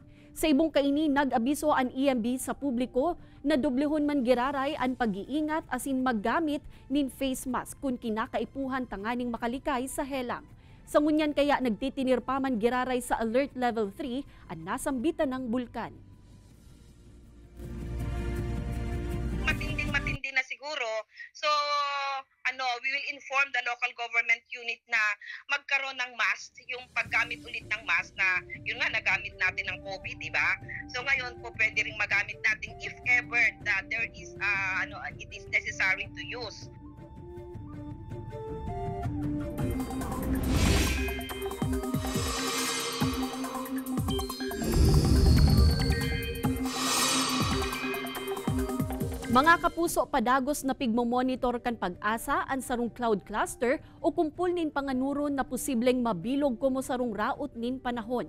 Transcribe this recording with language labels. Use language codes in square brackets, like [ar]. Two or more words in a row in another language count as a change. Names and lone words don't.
[bik] Sa ibong kaini, nag-abiso ang EMB sa publiko na doblehon man giraray ang pag-iingat asin maggamit nin face mask kung kinakaipuhan tanganing makalikay sa helang. Sa ngunyan kaya nagtitinir pa man giraray sa Alert Level 3 ang nasambitan ng bulkan. [tl] Matindi na siguro. So, [en] we will inform the local government unit [tl] na magkaroon ng mask, yung paggamit ulit ng mask na yun nga nagamit natin ng COVID, di ba? So ngayon po pwede ring magamit natin [en] if ever that there is it is necessary to use. [bik] Mga kapuso, padagos na pigmomonitor kan pag-asa ang sarong cloud cluster o kumpul nin panganuron na posibleng mabilog kumo sarong raot nin panahon.